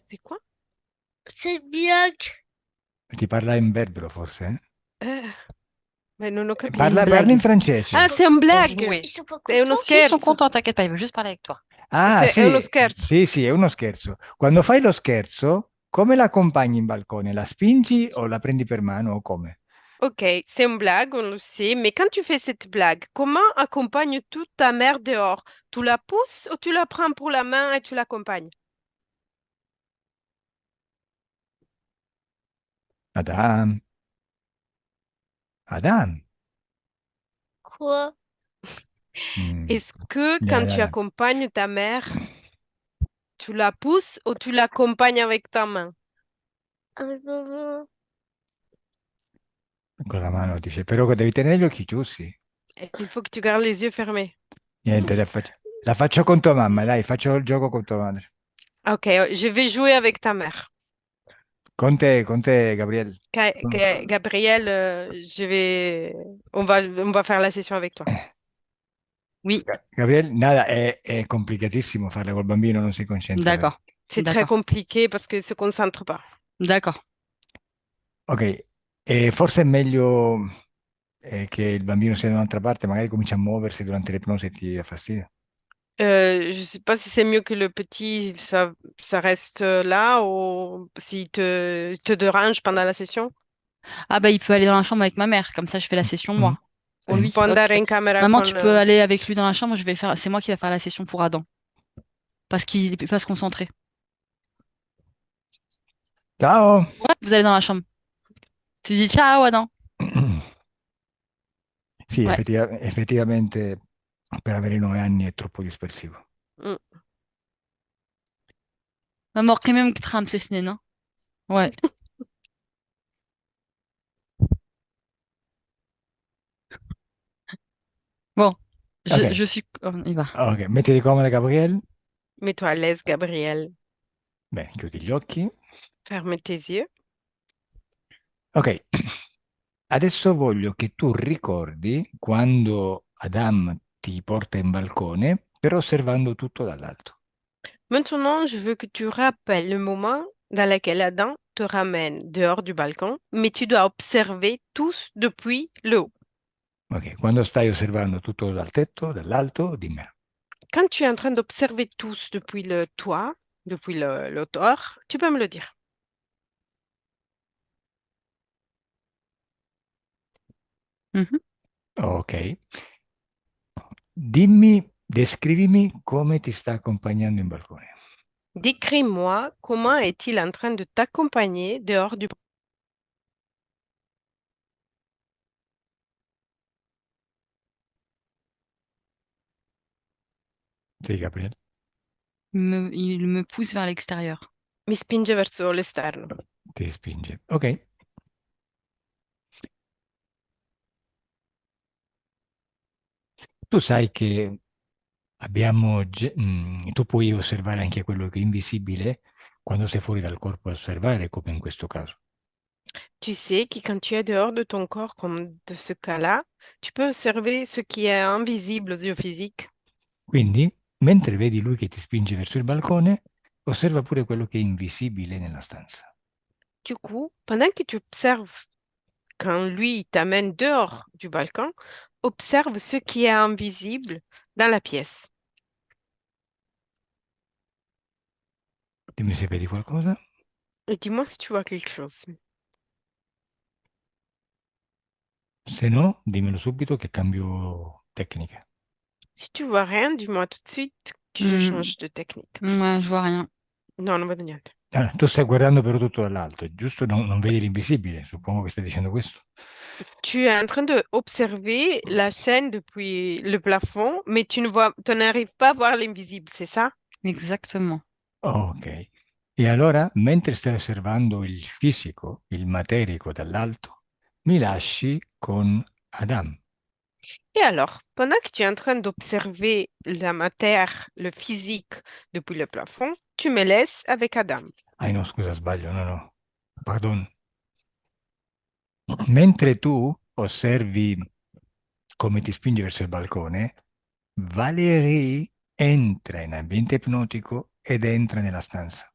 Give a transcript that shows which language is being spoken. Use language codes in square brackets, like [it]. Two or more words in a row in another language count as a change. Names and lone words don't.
[fr] C'est quoi? C'est bien que. [it] Ti parla in verbero forse? Mais non ho capito. Parla in francese. [fr] Ah, c'est un blague. jouer. Ils sont pas [it] È uno [fr] contents? Si, ils sont [it] scherzo. [fr] contents, t'inquiète pas, ils veulent juste parler avec toi. Ah, [it] È uno scherzo. Sì, sì, è uno scherzo. Quando fai lo scherzo, come la accompagni in balcone? La spingi o la prendi per mano o come? [fr] Ok, c'est une blague, on le sait, mais quand tu fais cette blague, comment accompagnes-tu ta mère dehors? Tu la pousses ou tu la prends pour la main et tu l'accompagnes? Adam, Adam. Quoi? Mm, Est-ce que ya, quand ya, tu ya. accompagnes ta mère, tu la pousses ou tu l'accompagnes avec ta main? Ah, non. [it] Con la mano dice, però devi tenere gli occhi chiusi. [fr] Il faut que tu gardes les yeux fermés. [it] Niente, la faccio con tua mamma, dai, faccio il gioco con tua madre. [fr] Ok, je vais jouer avec ta mère. [it] Con te, Gabriel. [fr] Gabriel, on va faire la session avec toi. Oui, Gabriel, [it] nada, è complicatissimo farla col bambino, non si concentra. [fr] d'accord. C'est très D'accord. compliqué parce qu'il ne se concentre pas. D'accord. [it] Ok, forse è meglio che il bambino sia da un'altra parte, magari comincia a muoversi durante l'ipnosi e ti dà fastidio. [fr] Je ne sais pas si c'est mieux que le petit, ça reste là ou s'il te dérange pendant la session. Ah bah il peut aller dans la chambre avec ma mère, comme ça je fais la session Mm. moi, pour [it] Sì. [fr] lui. [it] Può Ok. andare in camera [fr] Maman, [it] con... [fr] tu peux aller avec lui dans la chambre, je vais faire, c'est moi qui vais faire la session pour Adam, parce qu'il ne peut pas se concentrer. [it] Ciao! [fr] Ouais, vous allez dans la chambre. Tu dis ciao Adam. [it] Sì, [fr] Ouais. [it] effettivamente per avere 9 anni è troppo dispersivo. Mm. [fr] Maman, même que tram, c'est ce non? Ouais. Bon, Ok, je suis. Il va. [it] ok, mettiti comoda, Gabriele. [fr] Mets-toi à l'aise, Gabriel. [it] Bene, chiudi gli occhi. [fr] Ferme tes yeux. [it] Ok, adesso voglio che tu ricordi quando Adam ti porta in balcone, però osservando tutto dall'alto. [fr] Maintenant, je veux que tu rappelles le moment dans lequel Adam te ramène dehors du balcon, mais tu dois observer tous depuis le haut. [it] Ok, quando stai osservando tutto dal tetto, dall'alto, dimmi. [fr] Quand tu es en train d'observer tous depuis le toit, depuis le dehors, tu peux me le dire. Mhm. [it] Ok, dimmi, descrivimi come ti sta accompagnando in balcone. [fr] Décris-moi comment est-il en train de t'accompagner dehors du... [it] Sì, Gabriele, [fr] Il me pousse vers l'extérieur. [it] Mi spinge verso l'esterno. ti spinge. Ok, tu sai che tu puoi osservare anche quello che è invisibile quando sei fuori dal corpo a osservare, come in questo caso. [fr] Tu sais que quand tu es dehors de ton corps, comme de ce cas-là, tu peux observer ce qui est invisible aux yeux physiques. [it] Quindi, mentre vedi lui che ti spinge verso il balcone, osserva pure quello che è invisibile nella stanza. [fr] Du coup, pendant que tu observes quand lui t'amène dehors du balcon, observe ce qui est invisible dans la pièce. [it] Dimmi se vedi qualcosa. [fr] Et dis-moi si tu vois quelque chose. [it] Se no, dimmelo subito che cambio tecnica. [fr] Si tu vois rien, dis-moi tout de suite que je Hmm. change de technique. Ouais, je vois rien. [it] Non, non vedo niente. Allora, tu stai guardando però tutto dall'alto, giusto? Non vedi l'invisibile, suppongo che stai dicendo questo. [fr] Tu es en train d'observer la scène depuis le plafond, mais tu n'arrives pas à voir l'invisible, c'est ça? Exactement. Ok. [it] E allora, mentre stai osservando il fisico, il materico dall'alto, mi lasci con Adam. [fr] Et alors, pendant que tu es en train d'observer la matière, le physique depuis le plafond, tu me laisses avec Adam. [it] Ah no, scusa, sbaglio, no, no, pardon. Mentre tu osservi come ti spingi verso il balcone, Valérie entra in ambiente ipnotico ed entra nella stanza.